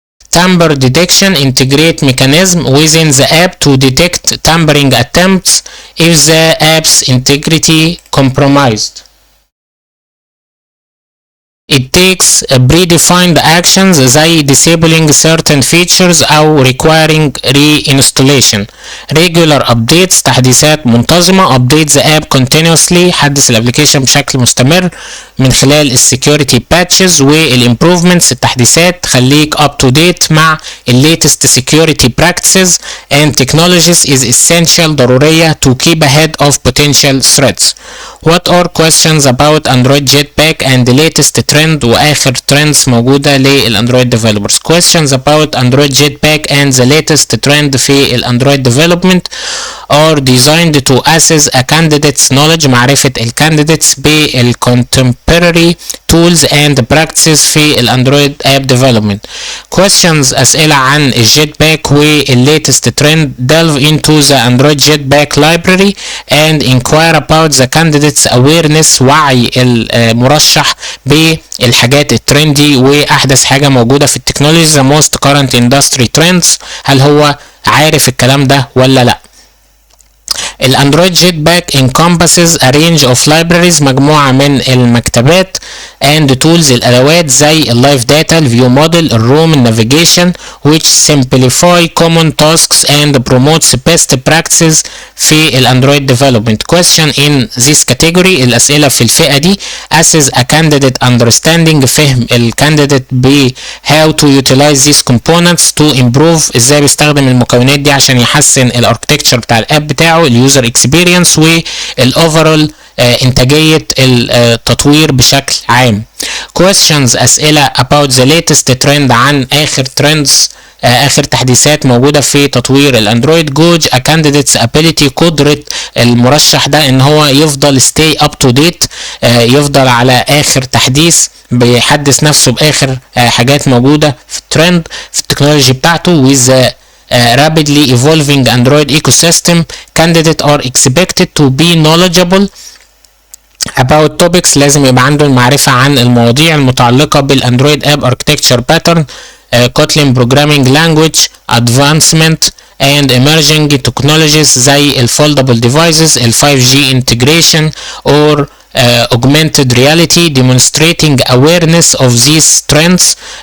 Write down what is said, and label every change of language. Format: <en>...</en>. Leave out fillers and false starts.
<en>tamper detection integrate mechanism within the app to detect tampering attempts if the app's integrity compromised. It takes predefined actions زي disabling certain features أو requiring reinstallation. Regular updates</en> <ar>تحديثات منتظمة.</ar> <en>Update the app continuously</en> <ar>حدث الابليكيشن بشكل مستمر من خلال</ar> <en>security patches</en> <ar>والimprovements التحديثات. خليك</ar> <en>up to date مع latest security practices and technologies is essential</en> <ar>ضرورية</ar> <en>to keep ahead of potential threats. What are questions about Android Jetpack and the latest trend</en> <ar>واخر trends موجودة للاندرويد</ar> <en>developers. Questions about Android Jetpack and the latest trend في الاندرويد development are designed to assess a candidate's knowledge</en> <ar>معرفة الcandidates بالcontemporary</ar> <en>tools and practices في الاندرويد app development. Questions</en> <ar>أسئلة عن الجيتباك والlatest</ar> <en>trend delve into the Android Jetpack library and inquire about the candidate's awareness</en> <ar>وعي المرشح بالحاجات الترندي واحدث حاجة موجودة في التكنولوجي</ar> <en>the most current industry trends.</en> <ar>هل هو عارف الكلام ده ولا لا؟ الاندرويد جيت باك</ar> <en>encompasses a range of libraries</en> <ar>مجموعة من المكتبات</ar> <en>and tools</en> <ar>الادوات زي اللايف داتا الفيو موديل الروم النافيجيشن</ar> <en>which simplify common tasks and promotes best practices</en> <ar>في الاندرويد development.</ar> <en>Question in this category</en> <ar>الاسئلة في الفئة دي</ar> <en>assess a candidate understanding</en> <ar>فهم الكانديديت ب</ar> <en>how to utilize these components to improve</en> <ar>ازاي بيستخدم المكونات دي عشان يحسن الاركتكتشر بتاع الاب بتاعه اليوزر اكسبيرينس والاوفرول انتاجية التطوير بشكل عام. questions أسئلة</ar> <en>about the latest trend</en> <ar>عن آخر trends آخر تحديثات موجودة في تطوير الاندرويد. جوج</ar> <en>a candidate's ability</en> <ar>قدرة المرشح ده ان هو يفضل</ar> <en>stay up to date</en> <ar>يفضل على آخر تحديث بيحدث نفسه بآخر حاجات موجودة في الترند في التكنولوجي بتاعته.</ar> <en>with the rapidly evolving Android ecosystem candidates are expected to be knowledgeable about topics</en> <ar>لازم يبقى عنده المعرفة عن المواضيع المتعلقة بالاندرويد اب</ar> <en>architecture pattern Kotlin programming language advancement and emerging technologies زي foldable devices 5G integration or augmented reality demonstrating awareness of these trends</en>